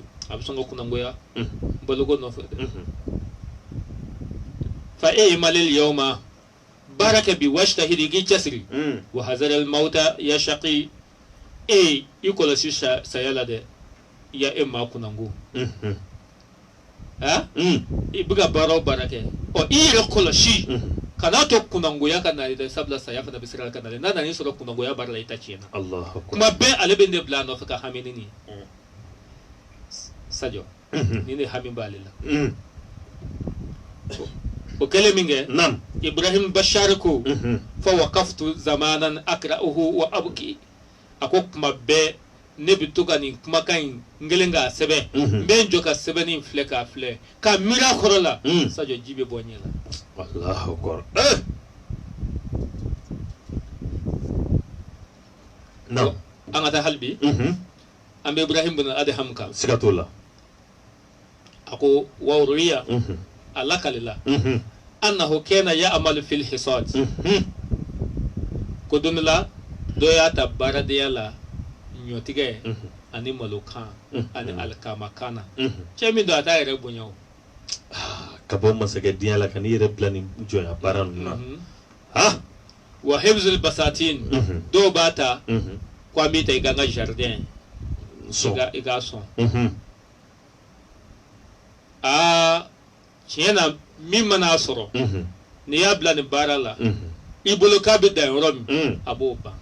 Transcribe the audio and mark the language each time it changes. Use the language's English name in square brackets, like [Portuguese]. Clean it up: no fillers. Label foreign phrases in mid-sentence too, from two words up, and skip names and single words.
[Bambara] a bɛ sɔn ka kunangoya balo ko nɔfɛ dɛ [Arabic] فاعمل اليوم [Bambara] baara kɛ bi wajtahid i k'i cɛsiri [Arabic] وحاذر الموت يا شقي [Bambara] i kɔlɔsi saya la dɛ i ya maa kunango i bɛ ka baara o baara kɛ i yɛrɛ kɔlɔsi kana to kunangoya ka nali dɛ sabula saya fana bɛ siran ka nali n'a nana i sɔrɔ kunangoya baara la i ta tiɲɛna kuma bɛɛ ale bɛ ne bila a nɔfɛ ka hami ni nin sajɔ ni ne hami b'ale la o kɛlen min kɛ Ibrahim Bashar ko [Arabic] فوقفت زمانا أقرؤه وأبكي [Bambara] a ko kuma bɛɛ ne bɛ to ka nin kumakan in n kɛlen k'a sɛbɛn n bɛ n jɔ ka sɛbɛnni in filɛ k'a filɛ ka miiri a kɔrɔ la sajɔ ji bɛ bɔ n ɲɛ la [Arabic] الله أكبر [Bambara] an ka taa hali bi an bɛ Ibrahim bin Adham kan siga t'o la a ko [Arabic] وروي أ لقليلا أنه كان يعمل في الحصاد [Bambara] ko don la dɔ y'a ta baaradenya la ɲɔtigɛ ani malokan ani alikamakan na cɛ min don a t'a yɛrɛ bonya o ka bɔ masakɛdenya la ka n'i yɛrɛ bila nin jɔnya baara ninnu na [Arabic] وحفظ البساتين [Bambara] dɔw b'a ta ko an b'i ta i ka n ka jardin i k'a sɔn tiɲɛ na min mana sɔrɔ n'i y'a bila nin baara la i bolo k'a bɛ dan yɔrɔ min a b'o ban